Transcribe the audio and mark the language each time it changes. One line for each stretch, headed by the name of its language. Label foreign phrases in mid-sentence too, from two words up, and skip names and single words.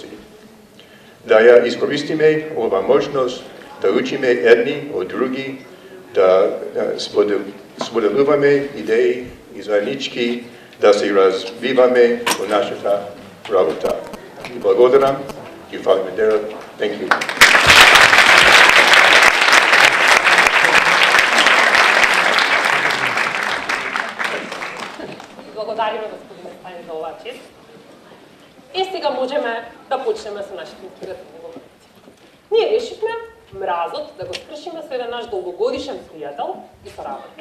Macedonian: Да ја искористиме ова можност да учиме едни од други, да споделуваме идеи и заеднички да се развиваме во нашата работа. И благодарам.
English: You follow me there. Thank you.
Macedonian: Благодариме, господин Стајн, за оваа чест. Сега можеме да почнеме со нашите инспиративни говорници. Ние решивме мразот да го скршиме со еден наш долгогодишен пријател и соработник.